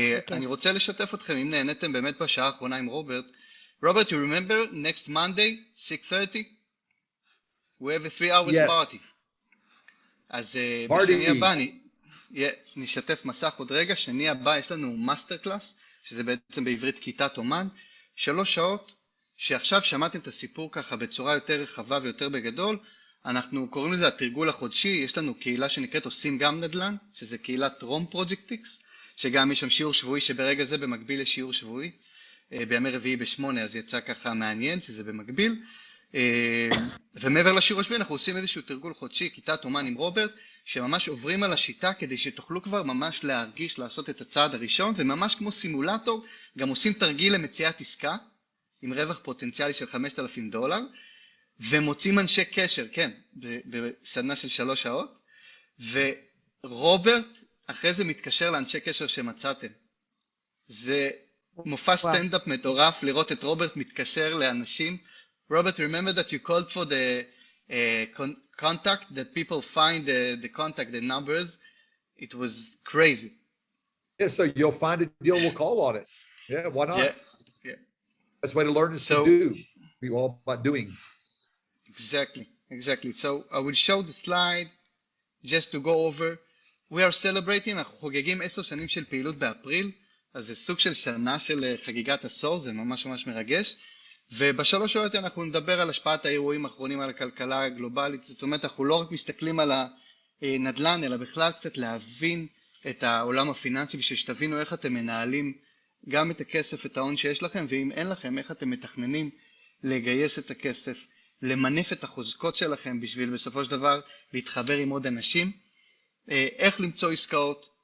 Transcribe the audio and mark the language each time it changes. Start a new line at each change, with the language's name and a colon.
Hebrew: אני רוצה לשתף אתכם, אם נהניתם באמת בשעה האחרונה עם רוברט.
English: רוברט, you remember next Monday, 6:30? We have a 3 hours party.
Hebrew: אז בשני הבא נשתף מסך עוד רגע, שני הבא יש לנו מאסטר קלאס, שזה בעצם בעברית כיתת אומן, 3 שעות, שעכשיו שמעתם את הסיפור ככה בצורה יותר רחבה ויותר בגדול, אנחנו קוראים לזה התרגול החודשי, יש לנו קהילה שנקראת עושים גם נדל"ן, שזה קהילת רום פרויקט X, שגם יש שם שיעור שבועי שברגע זה במקביל לשיעור שבועי, בימי רביעי ב8, אז יצא ככה מעניין שזה במקביל, ומעבר לשיעור השבועי אנחנו עושים איזשהו תרגול חודשי, כיתת אומן עם רוברט, שממש עוברים על השיטה כדי שתוכלו כבר ממש להרגיש, לעשות את הצעד הראשון, וממש כמו סימולטור, גם עושים תרגיל למציאת עסקה, עם רווח פוטנציאלי של $5,000, ומוצאים אנשי קשר, כן, בסדנה של 3 שעות, ורוברט אחרי זה מתקשר לאנשי קשר שמצאתם. זה מופע סטנדאפ מטורף לראות את רוברט מתקשר לאנשים.
English: Robert, remember that you called for the contact, that people find the contact, the numbers. It was crazy. Yeah, so you'll find a deal, we'll call on it. Yeah, why not? Yeah. Best way to learn is to do. Be all about doing. Exactly. So I will show the slide just to go over. We are celebrating,
Hebrew: אנחנו חוגגים 10 שנים של פעילות באפריל, אז זה סוג של שנה של חגיגת עשור, זה ממש מרגש. ובשלוש שעות אנחנו נדבר על השפעת האירועים האחרונים על הכלכלה הגלובלית, זאת אומרת אנחנו לא רק מסתכלים על הנדל"ן, אלא בכלל קצת להבין את העולם הפיננסי, בשביל שתבינו איך אתם מנהלים גם את הכסף, את ההון שיש לכם, ואם אין לכם, איך אתם מתכננים לגייס את הכסף, למנף את החוזקות שלכם, בשביל בסופו של דבר להתחבר עם עוד אנשים, איך למצוא עסקאות,